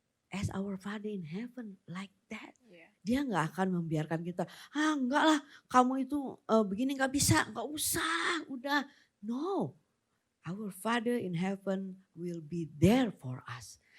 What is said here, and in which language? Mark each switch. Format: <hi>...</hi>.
<en>As our Father in heaven like that. Yeah.</en> <id>Dia nggak akan membiarkan kita, enggak lah kamu itu begini nggak bisa, nggak usah, udah.</id> <en>No, our Father in heaven will be there for us.</en>